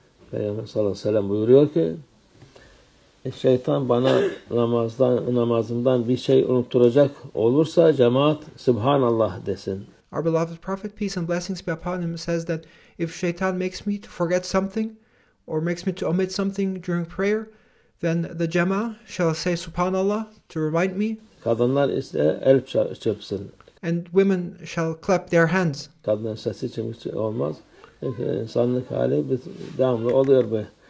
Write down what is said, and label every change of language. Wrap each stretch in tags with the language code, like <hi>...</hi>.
<tr>Peygamber sallallahu aleyhi ve sellem buyuruyor ki şeytan bana namazımdan bir şey unutturacak olursa cemaat Subhanallah desin.</tr> <en>Our beloved Prophet, peace and blessings be upon him, says that if shaitan makes me to forget something or makes me to omit something during prayer, then the Jama shall say Subhanallah to remind me.</en> <tr>Kadınlar ise el çırpsın.</tr> <en>And women shall clap their hands.</en> <tr>Kadınların sesi için olmaz. Çünkü insanlık hali devamlı oluyor bu.</tr>